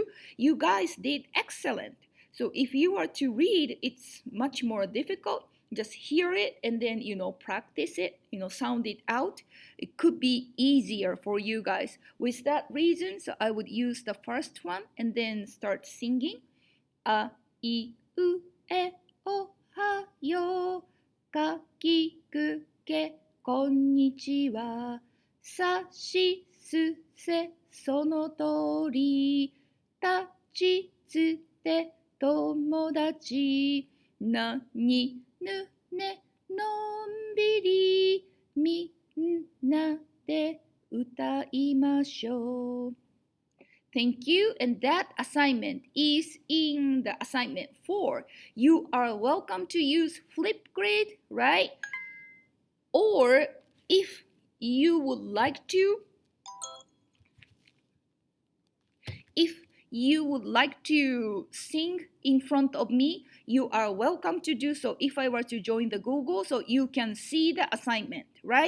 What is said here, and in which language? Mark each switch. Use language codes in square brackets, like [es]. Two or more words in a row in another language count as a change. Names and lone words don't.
[en] You guys did excellent. So if you are to read, it's much more difficult. Just hear it and then, practice it, sound it out. It could be easier for you guys. With that reason, so I would use the first one and then start singing. [ja] あ、い、う、え、お、は、よ、か、き、く、け, こんにちは。さしすせそのとおり。たちつて友達。なにぬねのんびり。みんなで歌いましょう。 [en] Thank you. And that assignment is in the assignment 4. You are welcome to use Flipgrid, right? Or if you would like to, if you would like to sing in front of me, you are welcome to do so if I were to join the Google, so you can see the assignment, right?